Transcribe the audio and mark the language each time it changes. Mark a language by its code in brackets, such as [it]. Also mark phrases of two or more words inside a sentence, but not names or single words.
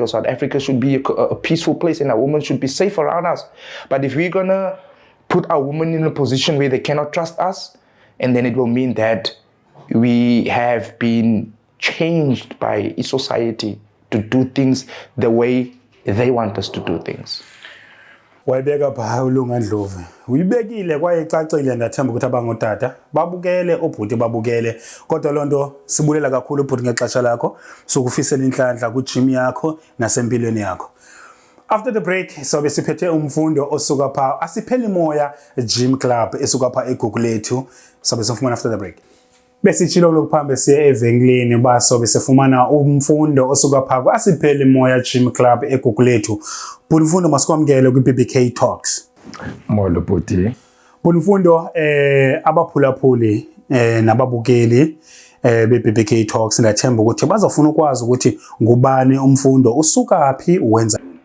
[en] South Africa should be a peaceful place, and a woman should be safe around us. But if we're gonna put our women in a position where they cannot trust us, and then it will mean that we have been changed by society to do things the way they want us to do things. [xh] Wayibeka Paulunga Ndlovu uyibekile kwaye icacile ndathemba ukuthi abangotata babukele obhuti babukele kodwa lonto sibulela kakhulu ubhuti ngexesha lakho sokufisela inhlanhla ku gym yakho nasempilweni yakho. [en] After the break [xh] sobe siphethe umfundo osuka pha Asipheli Moya Gym Club esuka pha eGugulethu sobe sifumana [en] after the break. [xh] Besitshilo lokuphambe siye evenglini baso besefumana umfundo osuka pha Asipheli Moya Gym Club eGugulethu. Mfundo masikwamkele ku-BBK Talks. Molo bhuti. Mfundo abaphulaphuli nababukeli be-BBK Talks ndathemba ukuthi bazofuna ukwazi ukuthi ngubani umfundo usuka phi uwenza.